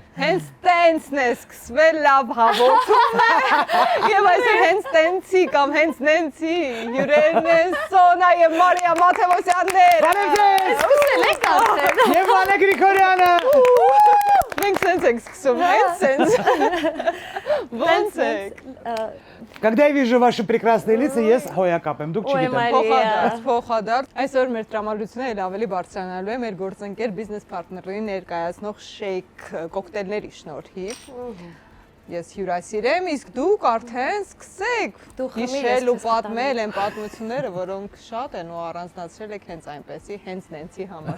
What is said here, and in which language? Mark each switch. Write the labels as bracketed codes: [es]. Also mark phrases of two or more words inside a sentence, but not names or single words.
[hy] Հենց տենցն է սկսվել լավ հաղորդում է։ Եվ այսօր հենց տենցի կամ հենց նենցի հյուրերն են Սոնա եւ Մարիա Մաթևոսյաններ։ Բարև ձեզ։ Սկսել եք արդեն։ Եվ Վանե Գրիգորյանը։ Մենք սենց ենք սկսում, հենց սենց։ Ոնց եք։ [ru] Когда я вижу ваши прекрасные лица, [hy] ես հոյակապ եմ, դուք Ոյ, չգիտեմ։ Մարիա։ Փոխադարձ։ Այսօր մեր տրամադրությունը էլ ավելի բարձրանալու է մեր գործընկեր բիզնես պարտների ներկայացնող շեյք կոկտեյլների շնորհիվ։ Ես հյուրասիրեմ, իսկ դուք արդեն սկսեք Դու խմիր, հիշել ու ես պատմել են պատմությունները, որոնք շատ են ու առանձնացրել եք հենց այնպեսի, հենց նենցի համար։